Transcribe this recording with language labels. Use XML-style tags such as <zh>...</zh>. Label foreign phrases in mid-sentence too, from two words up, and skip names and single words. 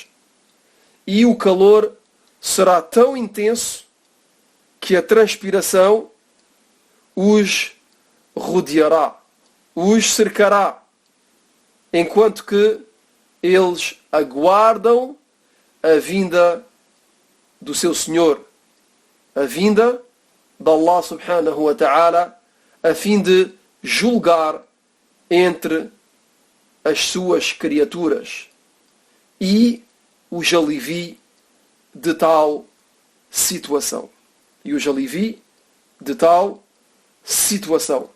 <pt>E o calor será tão intenso que a transpiração os rodeará, os cercará, enquanto que eles aguardam a vinda do seu Senhor, a vinda de Allah</pt> <ar>سبحانه وتعالى,</ar> <pt>a fim de julgar entre as suas criaturas e os alivie de tal situação. E os alivie de tal situação.</pt>